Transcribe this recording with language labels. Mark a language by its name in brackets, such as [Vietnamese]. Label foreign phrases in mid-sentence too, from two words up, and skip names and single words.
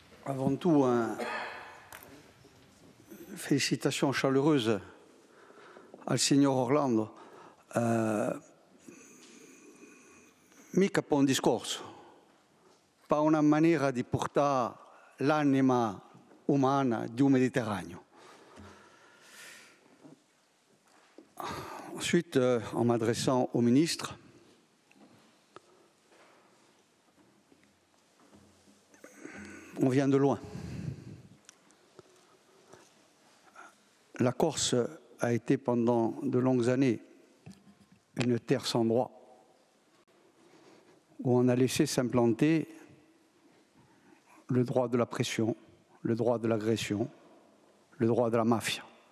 [French] Avant tout, félicitations chaleureuses [Italian] al signor [French] Orlando. [Italian] Mica per un discorso, per una maniera di portare l'anima umana [French] du Méditerranée. Ensuite, en m'adressant au ministre, on vient de loin. La Corse a été pendant de longues années une terre sans droit, où on a laissé s'implanter le droit de la pression, le droit de l'agression, le droit de la mafia.